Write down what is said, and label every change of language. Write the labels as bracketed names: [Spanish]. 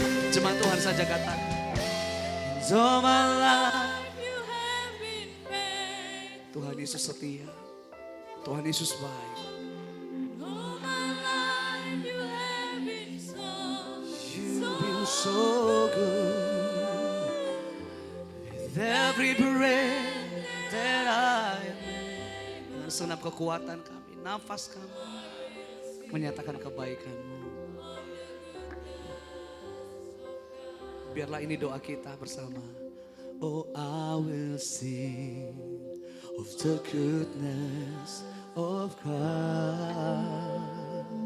[Indonesian] Jemaat Tuhan saja katakan. [English] All my life You have been faithful. [Indonesian] Tuhan Yesus setia, Tuhan Yesus baik. [English] All my life You have been You've been so good. With every breath that I am, [Indonesian] dengan segenap kekuatan kami, nafas kami, menyatakan kebaikan-Mu. Biarlah ini doa kita bersama. [English] Oh, I will sing of the goodness of God.